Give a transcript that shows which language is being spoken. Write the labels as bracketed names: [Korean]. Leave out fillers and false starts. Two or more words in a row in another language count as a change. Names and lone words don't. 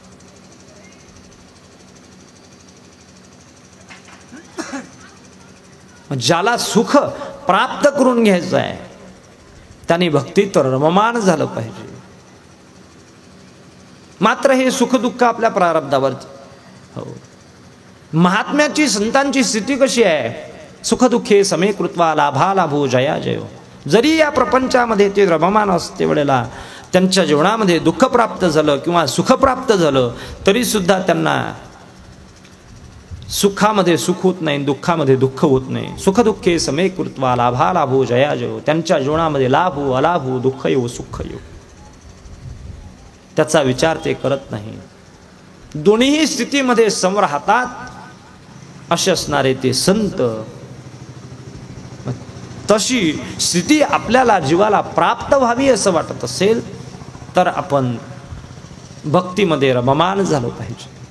[Marathi] ज्याला सुख प्राप्त करून घ्यायचं आहे त्याने भक्तीत रममाण झालं पाहिजे. मात्र हे सुख दुःख आपल्या प्रारब्धावर. हो, महात्म्याची संतांची स्थिती कशी आहे? [Sanskrit] सुख दुःखे समे कृत्वा लाभा लाभो जया जयो. [Marathi] जरी या प्रपंचामध्ये ते रममाण असते वेळेला त्यांच्या जीवनामध्ये दुःख प्राप्त झालं किंवा सुख प्राप्त झालं तरी सुद्धा त्यांना सुखामध्ये सुख होत नाही, दुःखामध्ये दुःख होत नाही. [Sanskrit] सुख दुःखे समे कृत्वा लाभा लाभो जया जयो. [Marathi] त्यांच्या जीवनामध्ये लाभ हो अलाभ हो, दुःख येऊ सुख येऊ, त्याचा विचार ते करत नाही. दोन्ही स्थितीमध्ये सम राहतात असे असणारे ते संत. तशी स्थिती आपल्याला जीवाला प्राप्त व्हावी असं वाटत असेल तर आपण भक्तीमध्ये रममाण झालो पाहिजे.